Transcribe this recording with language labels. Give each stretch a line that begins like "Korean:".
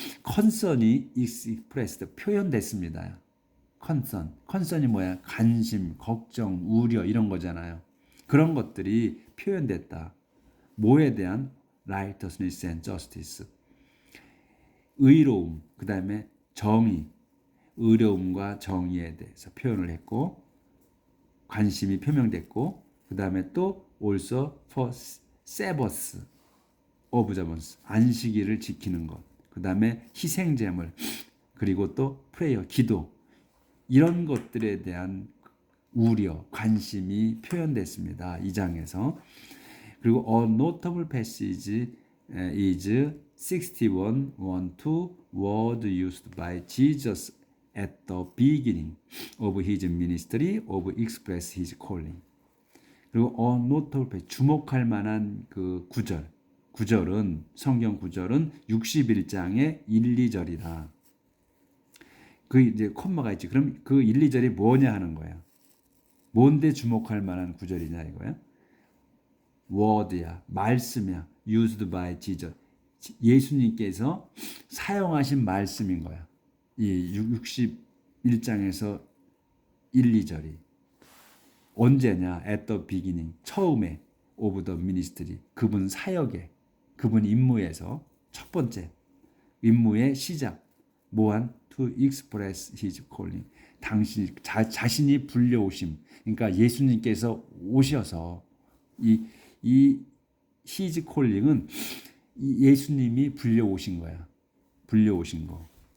Korean: concern이 expressed 표현됐습니다. concern이 뭐야? 관심, 걱정, 우려 이런 거잖아요. 그런 것들이 표현됐다. 뭐에 대한
English: righteousness and justice.
Korean: 의로움, 그 다음에 정의, 의로움과 정의에 대해서 표현을 했고 관심이 표명됐고 그 다음에 또
English: also for Sabbath observance
Korean: 안식일을 지키는 것, 그 다음에 희생제물 그리고 또
English: prayer
Korean: 기도 이런 것들에 대한 우려, 관심이 표현됐습니다. 이 장에서. 그리고
English: a notable passage is 61:1-2 word used by Jesus at the beginning of his ministry of express his calling.
Korean: 그리고
English: a notable passage
Korean: 주목할 만한 그 구절은 성경 구절은 61장의 1, 2절이다. 그 이제 콤마가 있지. 그럼 그 1, 2절이 뭐냐 하는 거야. 뭔데 주목할 만한 구절이냐 이거야. word야, 말씀이야.
English: used by Jesus.
Korean: 예수님께서 사용하신 말씀인 거야. 이 61장에서 1, 2절이. 언제냐?
English: at the beginning.
Korean: 처음에
English: of the ministry.
Korean: 그분 사역에, 그분 임무에서 첫 번째 임무의 시작. 뭐한?
English: to express his calling.
Korean: 당신 자신이 불려오심. 그러니까 예수님께서 오셔서 이
English: his calling
Korean: 은 예수님이 불려오신 거야. 불려오신 거.